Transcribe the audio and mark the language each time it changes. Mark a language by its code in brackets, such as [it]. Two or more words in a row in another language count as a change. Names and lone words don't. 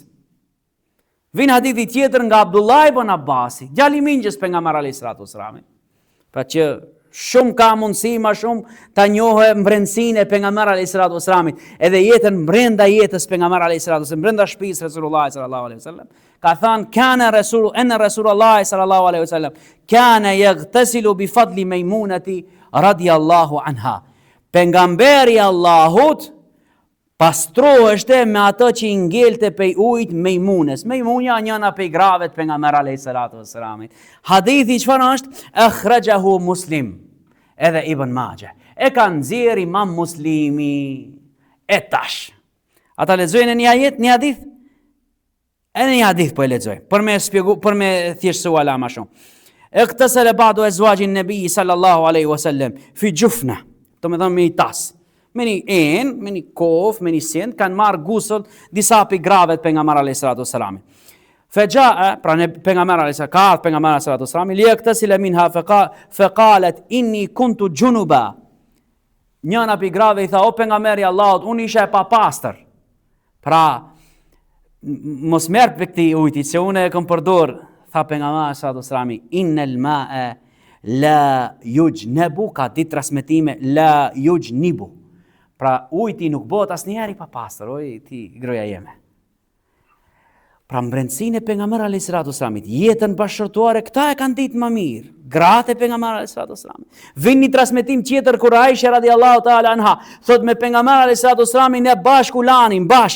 [sq] Vin hadithi tjetër nga Abdullah ibn Abbasi, djali i mingjës pejgamber [ar] عليه الصلاة والسلام. [sq] Pra që shumë ka mundësi ma shumë ta njohë mbrendësinë e pejgamberit [ar] عليه الصلاة والسلام, [sq] edhe jetën brenda jetës pejgamberit [ar] عليه الصلاة والسلام, [sq] brenda shtëpisë Resulullah [ar] صلى الله عليه وسلم. [sq] Ka thënë [ar] كان رسول الله صلى الله عليه وسلم كان يغتسل بفضل ميمونة رضي الله عنها. [sq] Pejgamberi i Allahut pastroheshte me ato që i ngelte pej ujit Mejmunes. Mejmunja njëna pej gravet pejgamberit [ar] عليه الصلاة والسلام. [sq] Hadithi çfarë është? Akhrajahu Muslim, edhe Ibn Majah. E ka nxjerrë Imam Muslimi. E tash. Ata lexojnë një ajet, një hadith? Edhe një hadith po e lexojnë. Për me thjeshtësua la më shumë. [ar] اغتسل بعض أزواج النبي صلى الله عليه وسلم في جفنة. [sq] Do të thonë me një tas. Me një kof, me një send, kanë marrë gusull disa pi gravet pejgamberit [ar] عليه الصلاة والسلام. فجاء, [sq] pra pejgamberi [ar] عليه الصلاة والسلام ليغتسل منها فقالت إني كنت جنبا. [sq] Njëna pi grave i tha, o pejgamberi i Allahut, unë isha e papastër. Pra mos merr për këtë ujit, se unë e kam përdor, tha pejgamberi [ar] صلى الله عليه وسلم, إن الماء لا يجنب, [sq] ka ditë transmetime [ar] لا يجنب. [sq] Pra ujti nuk bëhet asnjëherë i papastër, oj ti groja jeme. Pra mbrendësinë e pejgamberit [ar] عليه الصلاة والسلام, [sq] jetën bashkëtorë, këta e kanë ditë më mirë. Gratë e pejgamberit [ar] عليه الصلاة والسلام. [sq] Vin një transmetim tjetër kur Aisha [ar] رضي الله تعالى عنها [sq] thot me pejgamberin [ar] عليه الصلاة والسلام [sq] ne bashku lanim bashk.